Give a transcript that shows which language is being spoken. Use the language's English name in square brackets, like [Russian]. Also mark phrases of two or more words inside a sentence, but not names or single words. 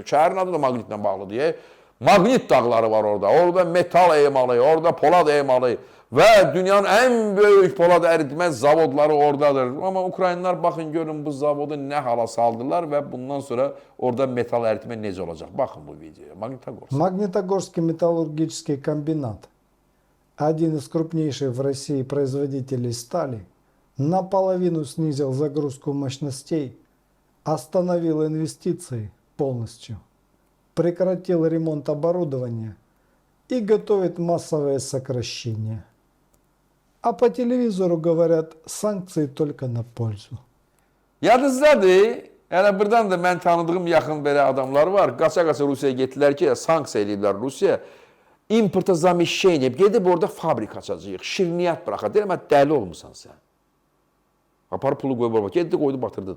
[Azerbaijani] Şəhərin adı da Magnitlə bağlı deyə. Magnit dağları var orada. Orada metal emalı, orada polad emalı və dünyanın ən böyük polad əritmə zavodları oradadır. Amma Ukraynalılar baxın görün bu zavodu nə hala saldılar və bundan sonra orada metal əritmə necə olacaq? Baxın bu videoya. Magnitogorsk. [Russian] Магнитогорский металлургический комбинат, один из крупнейших в России производителей стали, наполовину снизил загрузку мощностей, остановил инвестиции полностью, прекратил ремонт оборудования и готовит массовое сокращение. А по телевизору говорят, санкции только на пользу. [Azerbaijani] Yadınızdadır, yəni buradan da mən tanıdığım yaxın belə adamlar var. Qaça-qaça Rusiyaya getdilər ki, sanksiya eləyiblər Rusiya. İmporta zamещение, gedib orada fabrika açacaq, şirniyyat bıraxaq. Deyirəm, dəli olmusan sən. Apar pulu qoyub orada, getdi qoydu batırdı da.